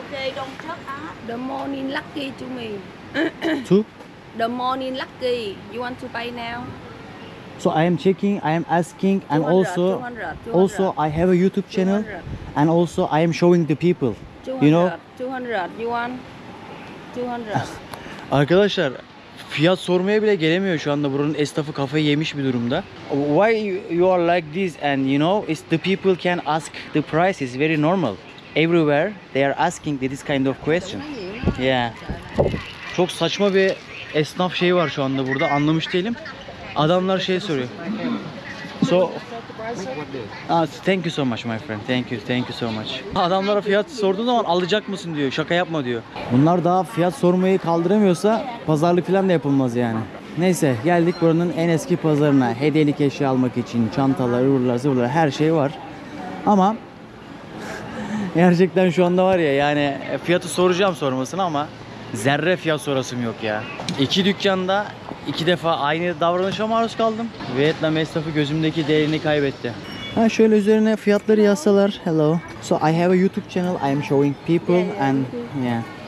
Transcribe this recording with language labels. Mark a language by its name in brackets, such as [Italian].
[English] Okay, don't just add. The morning lucky to me. two. The morning lucky. You want to buy now? So I am checking, I am asking, and 200, also 200. also I have a YouTube channel, 200. and also I am showing the people. 200. You know. 200. You want? 200. [Turkish] Arkadaşlar fiyat sormaya bile gelemiyor şu anda, buranın esnafı kafayı yemiş bir durumda. [English] Why you are like this and you know it's the people can ask the price is very normal. Everywhere they are asking this kind of question. Yeah. [Turkish] Çok saçma bir esnaf şeyi var şu anda burada, anlamış değilim. Adamlar şey soruyor. [English] So thank you so much my friend. Thank you so much. [Turkish] Adamlara fiyat sorduğun zaman alacak mısın diyor. Şaka yapma diyor. Bunlar daha fiyat sormayı kaldıramıyorsa pazarlık falan da yapılmaz yani. Neyse, geldik buranın en eski pazarına. Hediyelik eşya almak için çantalar, ıvırlar, zıvırlar her şey var. Ama gerçekten şu anda var ya, yani fiyatı soracağım sormasını ama zerre fiyat sorasım yok ya. İki dükkanda 2 defa aynı davranışa maruz kaldım. Vietnam esnafı gözümdeki değerini kaybetti. Ha, şöyle üzerine fiyatları yazsalar. [English] Hello. So I have a YouTube channel. I am showing people and yeah.